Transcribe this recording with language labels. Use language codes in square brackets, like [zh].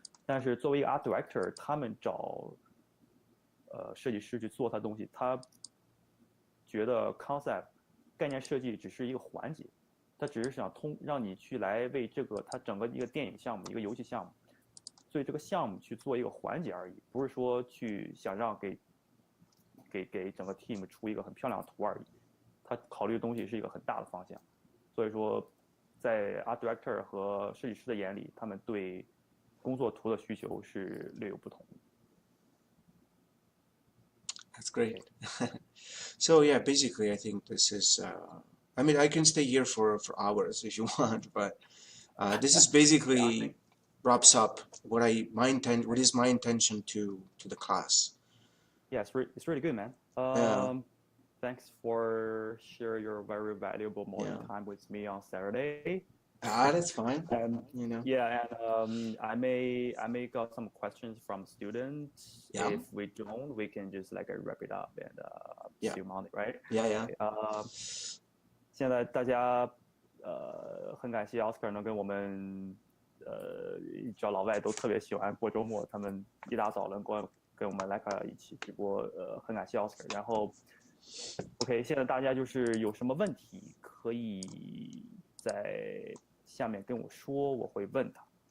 [zh] 但是作为一个 art director，他们找设计师去做他的东西，他觉得 concept 概念设计只是一个环节，他只是想让你去来为这个他整个一个电影项目、一个游戏项目，对这个项目去做一个环节而已，不是说去想让给整个 team 出一个很漂亮的图而已。他考虑的东西是一个很大的方向，所以说，在 art director 和设计师的眼里，他们对工作图的需求是略有不同的。 [en] That's great. So yeah, basically, I think this is. I mean, I can stay here for hours if you want, but this is basically wraps up what is my intention to the class. Yeah, it's really good, man. Thanks for sharing your very valuable morning time with me on Saturday. That's fine. And you know. Yeah, and I may got some questions from students. Yeah. If we don't, we can just like wrap it up and see you Monday, right? Yeah. [zh] 现在大家很感谢 Oscar 能跟我们找老外都特别喜欢过周末，他们一大早能跟我们来一起直播，很感谢 Oscar。然后 OK， 现在大家就是有什么问题可以在下面跟我说，我会问他。